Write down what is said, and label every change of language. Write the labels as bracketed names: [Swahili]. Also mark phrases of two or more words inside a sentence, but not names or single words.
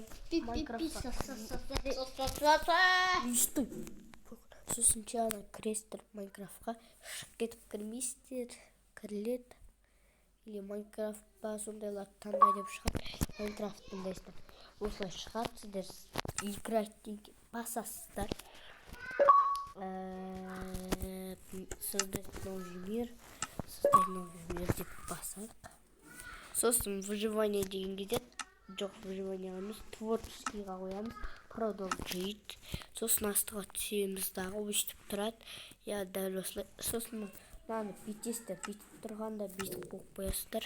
[Kazakh] Сосын жаңа кіресіздер Майнкрафтқа, шығып кетіп кірмейсіздер, кіріледі. Или Майнкрафт па сондайлар таңдай деп шығады. Майнкрафт таңдайсыздар. Осылай шығады, сіздер играть дейін басасыздар. [Russian] Создать новый мир [Kazakh] деп басадық. Сосын выживание деген кетеді. Жоқ, выживание емес, творческийға қоямыз. Продолжить. Сосын астыға түсеміз дағы, өйстіп тұрады. Я дәл осылай. Сосын мынаны бүйтесіздер, бүйтіп тұрғанда бүйтіп қойып қоясыздар.